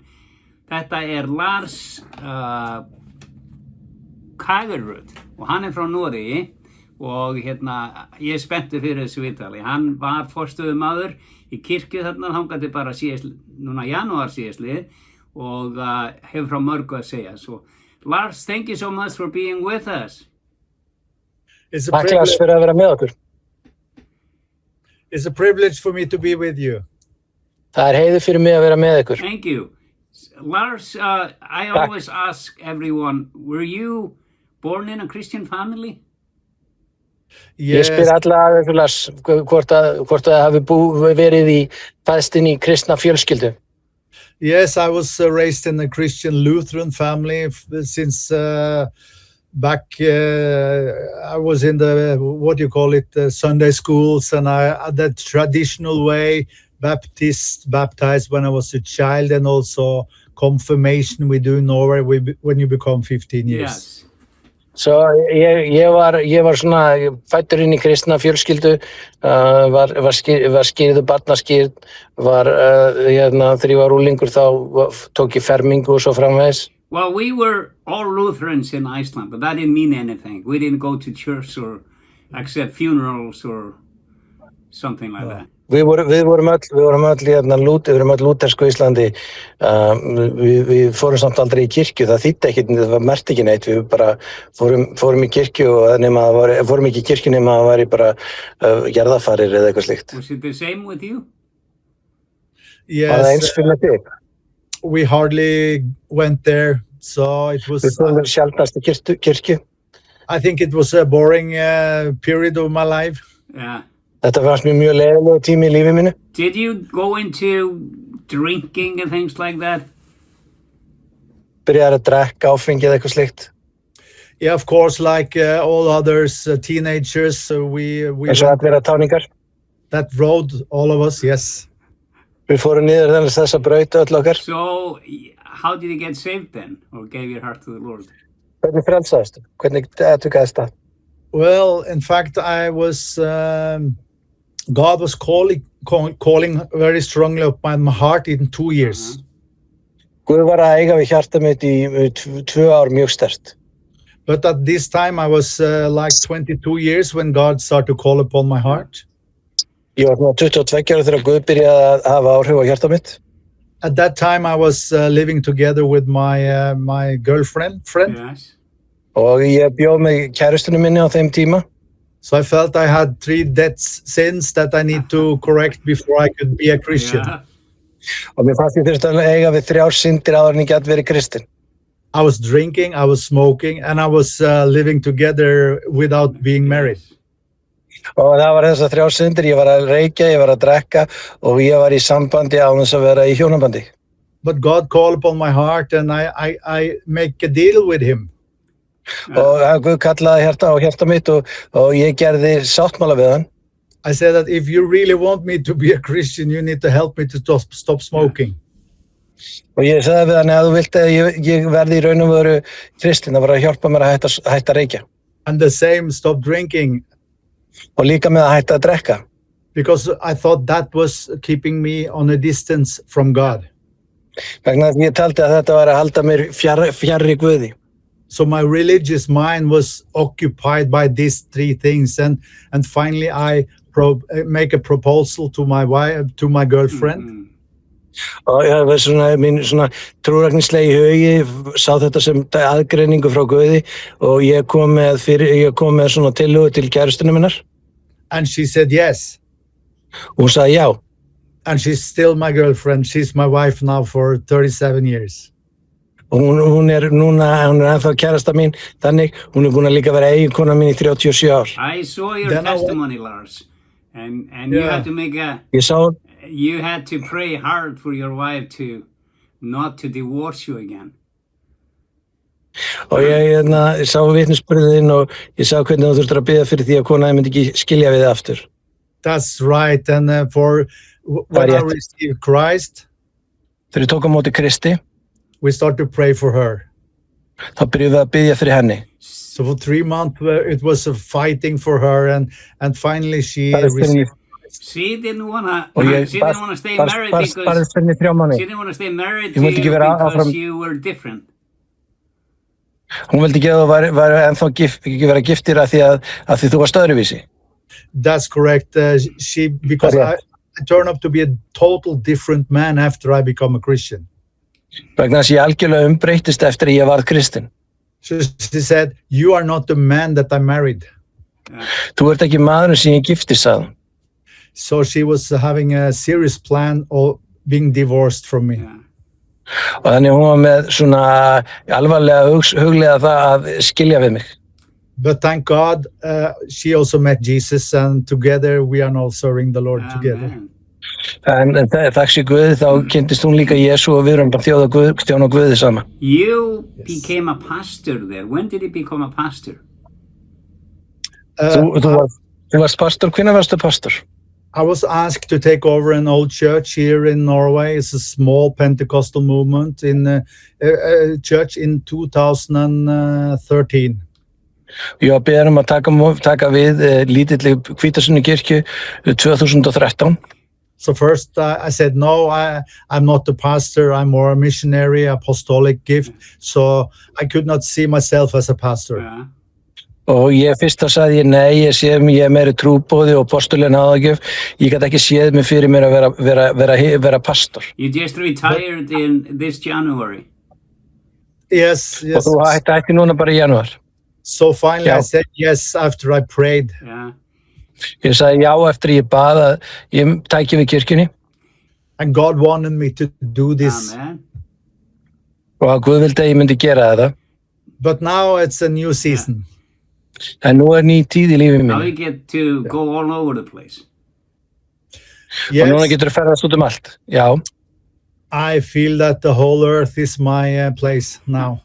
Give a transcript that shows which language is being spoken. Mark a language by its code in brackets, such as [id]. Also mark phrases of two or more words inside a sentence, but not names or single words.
[is] Þetta er Lars Kagerud og hann er frá Noregi og ég er spenntur fyrir þessu viðtali. Hann var forstöðumaður í kirkju þarna þangað til bara núna janúar síðastlið og hefur frá mörgu að segja. [en] So, Lars, thank you so much for being with us. [is] Takk Lars fyrir að vera með okkur. [en] It's a privilege for me to be with you. [is] Það er heiður fyrir mig að vera með ykkur. [en] Thank you. Lars, I always ask everyone, were you born in a Christian family? Yes. [is] Ég spyr alla Lars hvort það hafi verið í fæðst inn í kristna fjölskyldu. [en] Yes, I was raised in a Christian Lutheran family since back I was in the Sunday schools, and the traditional way baptized when I was a child, and also confirmation we do in Norway when you become 15 years. Yes. [is] Svo ég var svona fæddur inn í kristna fjölskyldu, var skírður, barnaskírð, þegar ég var unglingur þá tók ég fermingu og svo framvegis. [en] Well, we were all Lutherans in Iceland, but that didn't mean anything. We didn't go to church or accept funerals or something like that. [is] Við vorum öll lútersku í Íslandi. Við fórum samt aldrei í kirkju, það þýddi ekkert, það merkti ekki neitt. Við bara fórum í kirkju og fórum ekki í kirkju nema það væri bara jarðarfarir eða eitthvað slíkt. [en] Was it the same with you? Yes. [is] Fyrir [en] we hardly went there, so it was. [is] Við fórum sjaldnast í kirkju. [en] I think it was a boring period of my life. Yeah. [is] Þetta fannst mér mjög leiðilegur tími í lífi mínu. [en] Did you go into drinking and things like that? [is] Byrjaði að drekka áfengi eða eitthvað slíkt. [en] Yeah, of course, like all others, teenagers, we [is] Eins og allir táningar. [en] That road, all of us, yes. [is] Við fórum niður þessa braut öll okkar. [en] So, how did you get saved then, or gave your heart to the Lord? [is] Hvernig frelsaðistu? Hvernig aðtugaðist það? [en] Well, in fact, I was. God was calling very strongly upon my heart in 2 years. [is] Guð var að eiga við hjarta mitt í 2 ár mjög sterkt. [en] But at this time I was like 22 years when God started to call upon my heart. [is] Ég var 22 ára þegar Guð byrjaði að hafa áhrif á hjarta mitt. [en] At that time I was living together with my girlfriend. Yes. [is] Og ég bjó með kærustunni minni á þeim tíma. [en] So I felt I had 3 dead sins that I need to correct before I could be a Christian. Yeah. [is] Og mér fannst ég þurfti að eiga við 3 syndir áður en ég gat verið kristinn. [en] I was drinking, I was smoking, and I was living together without being married. [is] Og það var þessar 3 syndir, ég var að reykja, ég var að drekka og ég var í sambandi án þess að vera í hjónabandi. [en] But God called upon my heart and I make a deal with him. [is] Og Guð kallaði hjarta mitt og ég gerði sáttmála við hann. [en] I said that if you really want me to be a Christian, you need to help me to stop smoking. [is] Og ég sagði við hann að þú vilt að ég verði í raun og veru kristinn, það var að hjálpa mér að hætta að reykja. [en] And the same, stop drinking. [is] Og líka með að hætta að drekka. [en] Because I thought that was keeping me on a distance from God. [is] Vegna þess að ég taldi að þetta var að halda mér fjarri Guði. [en] So my religious mind was occupied by these 3 things, and finally I make a proposal to my wife, to my girlfriend. [is] Og ég var mín trúræknislegi hugi, sá þetta sem aðgreiningu frá Guði og ég kom með svona tillögu til kærustunni minnar. [en] And she said yes. [is] Hún sagði já. [en] And she's still my girlfriend. She's my wife now for 37 years. [is] Og hún er ennþá kærasta mín, þannig hún er búin að líka vera eiginkona mín í 37 ár. [en] I saw your testimony, Lars, and you had to make you had to pray hard for your wife not to divorce you again. [is] Og ég sá vitnisburðin og ég sá hvernig þú þurftur að biðja fyrir því að konaði myndi ekki skilja við þig aftur. [en] That's right. And when I received Christ, [is] Þegar ég tók á móti Kristi, [en] we started to pray for her. [is] þá byrjuðum við að biðja fyrir henni. [en] So for 3 months, it was a fighting for her, and finally she [is] Það er fyrir [en] received. She didn't wanna. [is] Og ég [en] She didn't wanna stay married [is] bara [en] because [is] fyrir mig 3 mánuði. [en] she didn't wanna stay married [is] Ég [en] to [is] vildi [en] you [is] ekki vera [en] because [is] áfram- [en] you were different. [is] Hún vildi ekki að þú væri ennþá ekki vera giftir að því þú varst öðruvísi. [en] That's correct. Because Yeah. I turned up to be a total different man after I become a Christian. [is] Vegna þess að ég algjörlega umbreyttist eftir að ég varð kristinn. [en] So she said, "You are not the man that I married." [is] Þú ert ekki maðurinn sem ég giftist, sagði hún. [en] So she was having a serious plan of being divorced from me. Yeah. [is] Og þannig hún var með svona alvarlega huglega það að skilja við mig. [en] But thank God, she also met Jesus, and together we are now serving the Lord together. Amen. [is] En þakk sé Guði, þá kynntist hún líka Jesú og við erum bara þjóna Guði saman. [en] You became a pastor there. When did you become a pastor? [is] Þú varst pastor, hvenær varstu pastor? [en] I was asked to take over an old church here in Norway. It's a small Pentecostal movement in a church in 2013. [is] Ég var beðinn að taka við lítilli Hvítasunnu kirkju 2013. [en] So first I said, no, I'm not a pastor. I'm more a missionary, apostolic gift. So I could not see myself as a pastor. Yeah. [is] Og fyrst þá sagði ég nei, ég meiri trúboði og postuleg náðagjöf. Ég gat ekki séð mig fyrir mér að vera pastor. [en] You just retired in this January. Yes. [is] Og þú hætti núna bara í janúar. [en] So finally I said yes after I prayed. Yeah. [is] Ég sagði já eftir ég bað að ég tæki við kirkjunni. [en] And God wanted me to do this. Amen. [is] Og að Guð vildi að ég myndi gera þetta. [en] But now it's a new season. [is] En nú ný tíð í lífi [en] Now [is] mínu. [en] you get to go all over the place. [is] Og núna [en] Yes, [is] getur þú ferðast út allt. Já. [en] I feel that the whole earth is my place now.